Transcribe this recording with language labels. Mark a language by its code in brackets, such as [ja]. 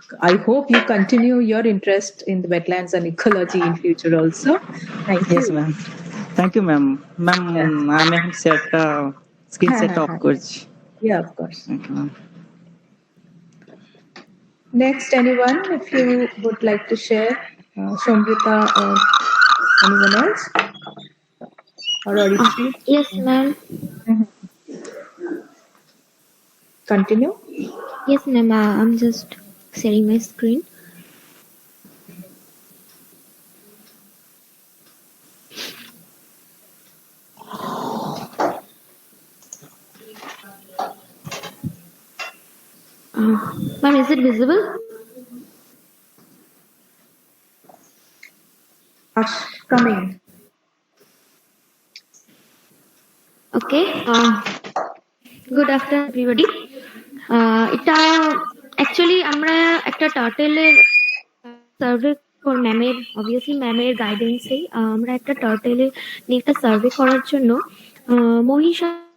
[en] I hope you continue your interest in the wetlands and ecology in future also. Thank you. Yes, ma'am. Thank you, ma'am. [bn] Ma'am, আমি এখন screen set of করছি। [en] Yeah, of course. Thank you, ma'am. Next, anyone, if you would like to share, Shomrita or anyone else? Or Aditi? Yes, ma'am. Continue. Yes, ma'am. I'm just sharing my screen. Ma'am, is it visible? Coming. Okay. Good afternoon, everybody. [bn] এটা actually আমরা একটা টার্টেলের survey ম্যামের obviously ম্যামের গাইডেন্সে আমরা একটা টার্টেলের নিয়ে একটা survey করার জন্য মহিষা